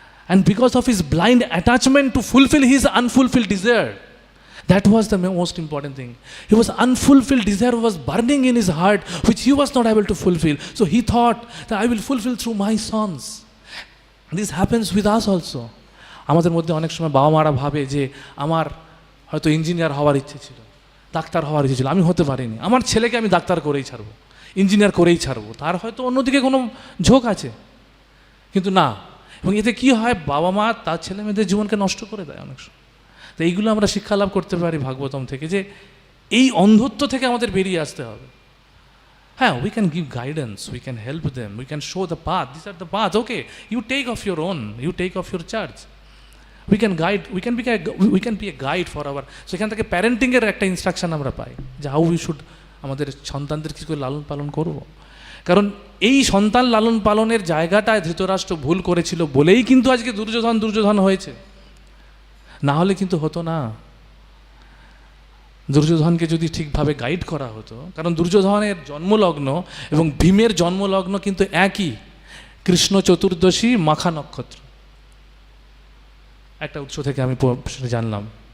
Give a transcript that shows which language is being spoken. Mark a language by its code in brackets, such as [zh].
[en] And because of his blind attachment to fulfill his unfulfilled desire, that was the most important thing. He was unfulfilled desire was burning in his heart, which he was not able to fulfill. So he thought that I will fulfill through my sons. This happens with us also. [bn] আমাদের মধ্যে অনেক সময় বাবা মারা ভাবে যে আমার হয়তো ইঞ্জিনিয়ার হওয়ার ইচ্ছে ছিল, ডাক্তার হওয়ার ইচ্ছে ছিল, আমি হতে পারিনি, আমার ছেলেকে আমি ডাক্তার করেই ছাড়বো, ইঞ্জিনিয়ার করেই ছাড়বো, তার হয়তো অন্যদিকে কোনো ঝোঁক আছে। কিন্তু না, এবং এতে কি হয়, বাবা মা তার ছেলে মেয়েদের জীবনকে নষ্ট করে দেয় অনেক সময়। তো এইগুলো আমরা শিক্ষা লাভ করতে পারি ভাগবতম থেকে, যে এই অন্ধত্ব থেকে আমাদের বেরিয়ে আসতে হবে। [en] হ্যাঁ, we can give guidance, we can help them, we can show the path, these are the paths, okay, you take off your own, you take off your church, we can guide, we can be a guide for our, [bn] সেখান থেকে প্যারেন্টিংয়ের একটা instruction আমরা পাই, যে [en] how we should [bn] আমাদের সন্তানদের কী করে লালন পালন করব। কারণ এই সন্তান লালন পালনের জায়গাটায় ধৃতরাষ্ট্র ভুল করেছিল বলেই কিন্তু আজকে দুর্যোধন হয়েছে, না হলে কিন্তু হতো না। দুর্যোধনকে যদি ঠিকভাবে গাইড করা হতো, কারণ দুর্যোধনের জন্মলগ্ন এবং ভীমের জন্মলগ্ন কিন্তু একই, কৃষ্ণ চতুর্দশী মাখা নক্ষত্র, একটা উৎস থেকে আমি জানলাম।